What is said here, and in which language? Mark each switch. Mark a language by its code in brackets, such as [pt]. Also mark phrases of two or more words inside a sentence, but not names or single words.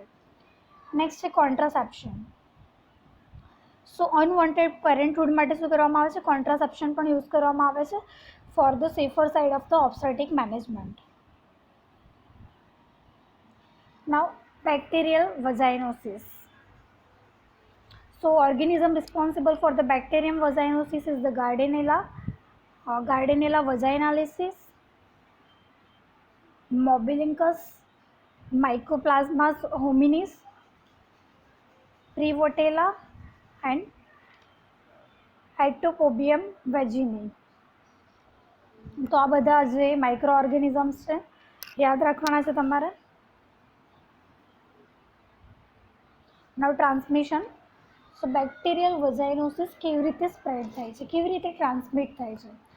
[gu] નેક્સ્ટ છે કોન્ટ્રાસેપ્શન. [en] so unwanted parenthood [gu] માટે શું કરવામાં આવે છે કોન્ટ્રાસેપ્શન પણ યુઝ કરવામાં આવે છે [en] for the safer side of the obstetric management. now bacterial vaginosis. So organism responsible for the bacterium vaginosis is the Gardnerella vaginalis, Mobilincus, Mycoplasma hominis, Prevotella and Atopobium vaginae. [gu] તો આ બધા જે [en] micro organisms [gu] છે યાદ રાખવાના છે તમારે. [en] now transmission. so bacterial vaginosis [gu] કેવી રીતે સ્પ્રેડ થાય છે, કેવી રીતે ટ્રાન્સમિટ થાય છે?